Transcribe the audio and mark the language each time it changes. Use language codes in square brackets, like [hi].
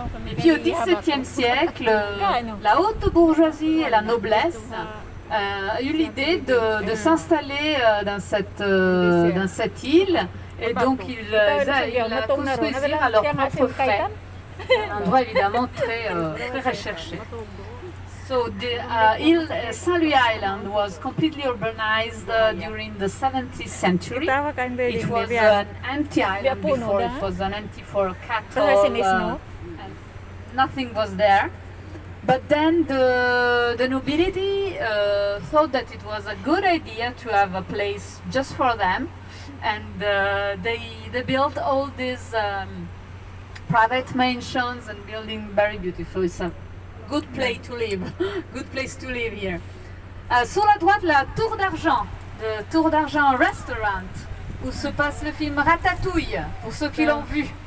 [fr] Et puis au XVIIe siècle, la haute bourgeoisie et la noblesse ont eu l'idée de s'installer dans cette île. Et donc ils la construisaient à leur propre frais. Un endroit évidemment très recherché. [en] So the Saint-Louis Island was completely urbanized during the 17th century. It was an empty island before, it was an empty for cattle, and nothing was there. But then the nobility thought that it was a good idea to have a place just for them, and they built all these private mansions and building very beautiful. It's a good place to live, good place to live here. [fr] Sur la droite, la Tour d'Argent, le Tour d'Argent Restaurant, où se passe le film Ratatouille, pour ceux qui l'ont vu.